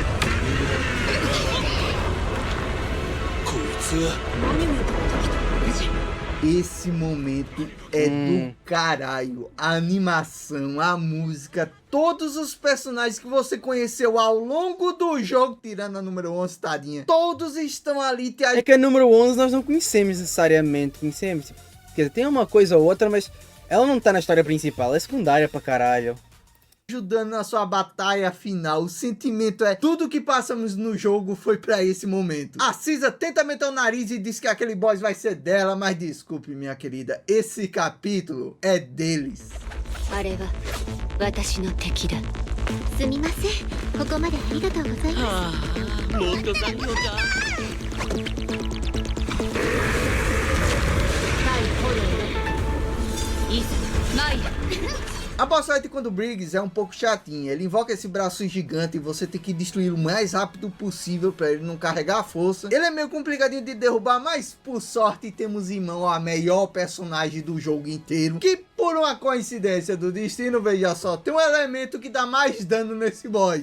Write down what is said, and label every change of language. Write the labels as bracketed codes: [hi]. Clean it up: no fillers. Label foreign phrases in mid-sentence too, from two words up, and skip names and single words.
[ja] こいつは何を持ってきたの？ [pt] esse momento é do caralho. A animação, a música, todos os personagens que você conheceu ao longo do jogo, tirando a número 11, tadinha, todos estão ali te É que a número 11 nós não conhecemos necessariamente, conhecemos. Tipo, quer dizer, tem uma coisa ou outra, mas ela não tá na história principal, é secundária pra caralho. ajudando na sua batalha final. O sentimento é tudo que passamos no jogo foi pra esse momento. A Cisa tenta meter o nariz e diz que aquele boss vai ser dela, mas desculpe, minha querida, esse capítulo é deles. [ja] あれは私の敵だ。すみません。ここまでありがとうございます。もっと残業だ。対炎のいざ参れ。 [pt] A [en] boss fight [pt] contra o Briggs é um pouco chatinha. Ele invoca esse braço gigante e você tem que destruir o mais rápido possível para ele não carregar a força. Ele é meio complicadinho de derrubar, mas por sorte temos em mão a melhor personagem do jogo inteiro, que por uma coincidência do destino, veja só, tem um elemento que dá mais dano nesse boss.